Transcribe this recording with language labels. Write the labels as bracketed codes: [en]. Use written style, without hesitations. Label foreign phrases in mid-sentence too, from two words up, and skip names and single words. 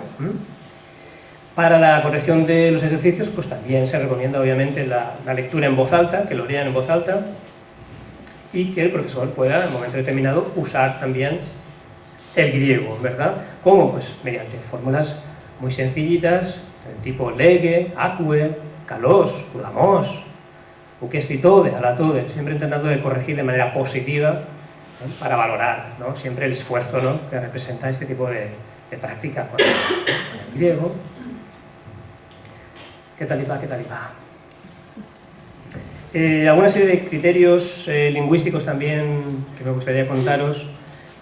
[es] Para la corrección de los ejercicios, pues también se recomienda, obviamente, la lectura en voz alta, que lo lean en voz alta, y que el profesor pueda, en un momento determinado, usar también el griego, ¿verdad? ¿Cómo? Pues mediante fórmulas muy sencillitas, del tipo lege, acque, kalos, kulamos, ukestitode, alatode, siempre intentando de corregir de manera positiva, para valorar, ¿no?, siempre el esfuerzo, ¿no?, que representa este tipo de práctica con el griego. ¿Qué tal iba? ¿Qué tal iba? Alguna serie de criterios lingüísticos también que me gustaría contaros.